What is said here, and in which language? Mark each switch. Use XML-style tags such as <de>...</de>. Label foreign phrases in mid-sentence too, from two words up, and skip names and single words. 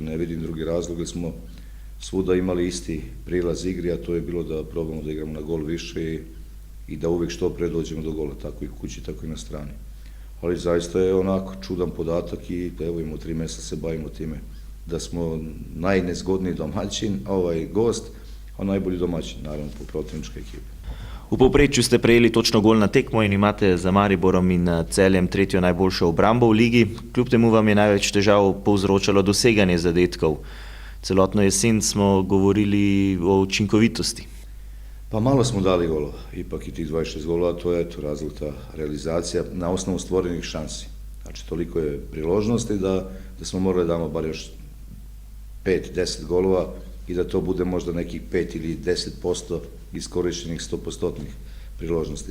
<sr>Ne vidim drugi razlog, jer smo svuda imali isti prilaz igri, a to je bilo da probamo da igramo na gol više i da uvek što pre dođemo do gola, tako i kući, tako i na strani. Ali zaista je onako čudan podatak i evo imamo 3 meseca se bavimo time da smo najnezgodniji domaćin, gost, a najbolji domaćin, naravno, po protivničke ekipe.</sr> <sl>V povprečju ste prejeli točno gol na tekmo in imate za Mariborom in Celjem tretjo najboljšo obrambo v ligi. Kljub temu vam je največ težav povzročalo doseganje zadetkov. Celotno jesen smo govorili o učinkovitosti.</sl> <sr>Pa malo smo dali golova, ipak i tih 26 golova, to je razlog ta realizacija na osnovu stvorenih šansi. Znači, toliko je priložnosti da smo morali da damo bar još 5-10 golova i da to bude možda nekih 5 ili 10% iskorišćenih 100% priložnosti.</sr>